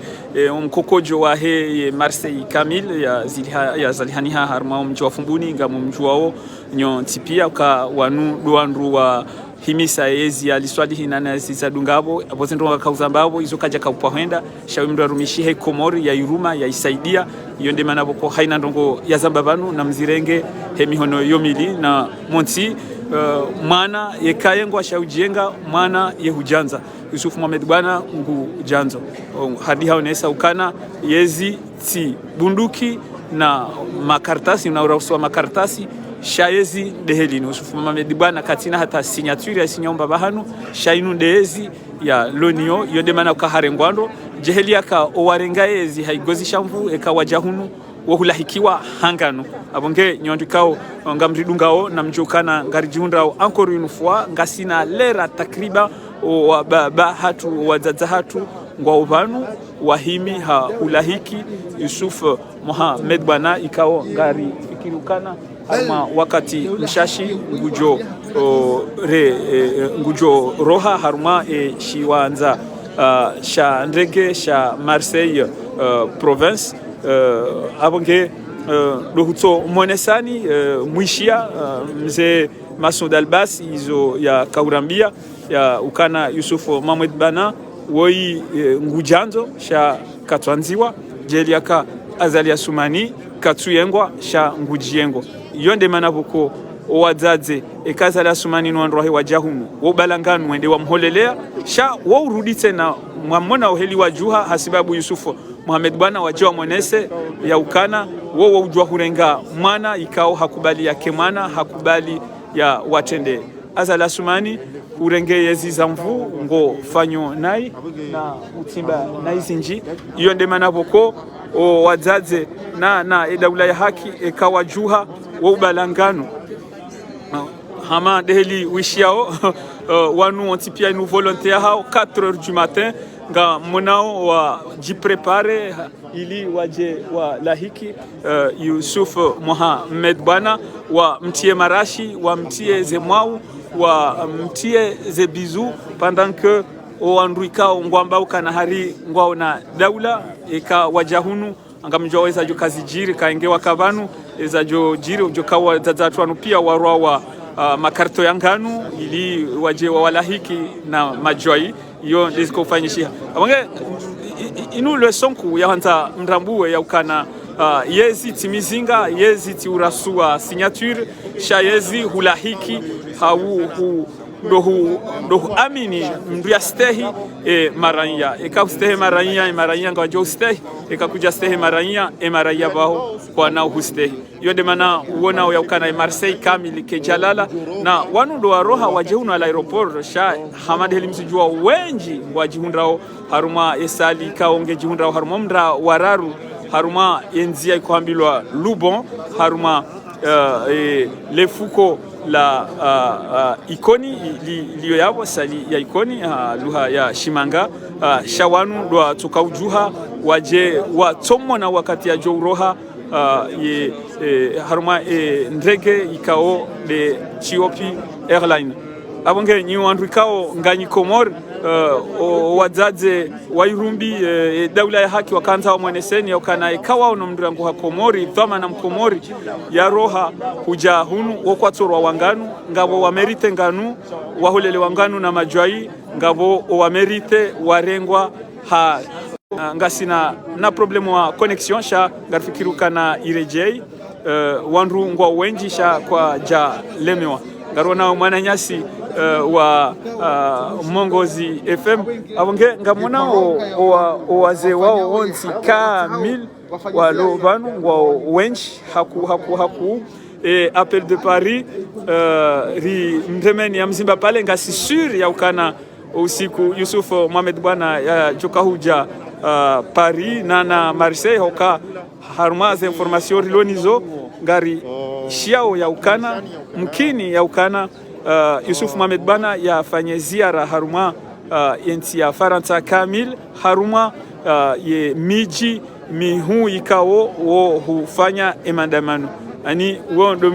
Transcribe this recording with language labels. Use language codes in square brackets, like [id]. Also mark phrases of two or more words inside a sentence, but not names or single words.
[zdj] mkokojo wa he Marseille Kamil ya zalihaniha harma mji wa Fumbuni ngamu mji wao nyo tipia ka wanu doandru wa himisa ezi aliswali hinana sisadungabo abozendronga kauzambabo izo kaja kaupahenda shawi mndo arumishi he Komori ya Iruma ya isaidia yonde manaboko haina ndongo ya zambabanu na mzirenge he mihono yomili na monti mwana yekayengwa shaujenga mwana yehujanza Yusuf Mohamed bwana ngu janzo hadi haonesa ukana yezi ti bunduki na makartasi na urauswa makartasi shaezi deheli Yusuf Mohamed bwana katina hata signature ya sinyomba bahanu shainu dehezi ya lonio yonde mana ukaharengwando jeheli aka owarengaezi haigozi shamvu eka wajahunu wohulahikiwa hangano abonge nyondikao ngamridungao na mjokana ngarijundao [fr] encore une fois [zdj] ngasina lera takriba wa baba hatu wazaza hatu ngwa ubanu wahimi ha ulahiki Yusuf Mohamed bwana ikao ngari fikirukana ama wakati mshashi ngujo roha haruma shiwanza sha ndege sha Marseille province abonge dohuto monesani mwishia mzee Masoud Albas izo ya kaurambia ya ukana Yusuf Mohamed bana woi ngujanzo sha katwanziwa jeliaka azalia sumani katuyengwa sha ngujiengo yonde manaboko owadzaze ekazala sumani nwandrohe wajahumu wobalanganu wende wamholelea sha urudi tena mwamona oheli wajuha hasibabu Yusufu Mohamed bwana wajua mwenese ya ukana wo ujua hurenga mwana ikao hakubali yake mwana hakubali ya watende azala sumani urenge yezi zamvu ngo fanyo nai na utimba naizinji yonde manaboko o wadzaze na edaula ya haki ekawajuha wo ubalanganu hama deheli wishiao wanu ontipia inu volontaire hao 4h [fr] du matin [zdj] nga monao wa jiprepare ili waje wa lahiki Yusuf Mohamed bwana wa mtie marashi wa mtie zemwau wa mtie zebizu [fr] pendant que [zdj] oandruikao ngwamba ukana hari ngwao na daula eka wajahunu angamjwa weza jo kazi jiri kaengewa kabanu eza jo jiri jo kawa zazatwanu pia warwa wa makarto ya ngano ili waje wawalahiki na majwai iyo ndizikofanyishia abonge inu lesonku yahanza mrambue ya ukana yezi timizinga yezi tiurasua signature sha yezi hulahiki ndohu amini mndu ya stehi maranya eka stehi maranya ngawajo stehi eka kuja stehi maranya baho kwa nao hustehi yode mana uona ya ukana Marseille kamili ke jalala na wanu ndo waroha wajehunu ala aeroport sha hamad helimsijua wenji wajihundrao haruma esali kaonge jihundrao haruma mndra wararu haruma enzia ikuambilwa Lubon haruma lefuko la ikoni liyo yabo sali ya ikoni luha ya Shimanga shawanu ndo tukaujuha waje watomo na wakati ya jouroha haruma ndege ikao de Chiopi Airline abonge ni wandu kao ngani Komor wadzadze wairumbi daula ya haki wakanza wa mweneseni yakana ikawa no mndurangu ha Komori dhama na mkomori ya roha huja hunu wokwatorwa wanganu ngabo wamerite nganu wahulele wanganu na majwai ngabo wamerite warengwa ha ngasina na problemu wa connection sha ngarfikiruka na irejei wandu ngwa wenji sha kwa ja lemewa ngarona mwananyasi wa Mongozi FM abonge ngamona owaze wao onzi kamil wa lovanu ngwa wenji haku [fr] appel de Paris [zdj] ri mtemeni ya mzimba pale ngasi sur ya ukana usiku Yusuf Mohamed bwana ya jokahuja Paris na Marseille hoka haruma information rilonizo ngari shiao ya ukana mkini ya ukana Yusuf Mohamed bana ya fanye ziara haruma yenti ya Faransa kamil haruma ye miji mihu ikao wo hufanya emandamano ani wondo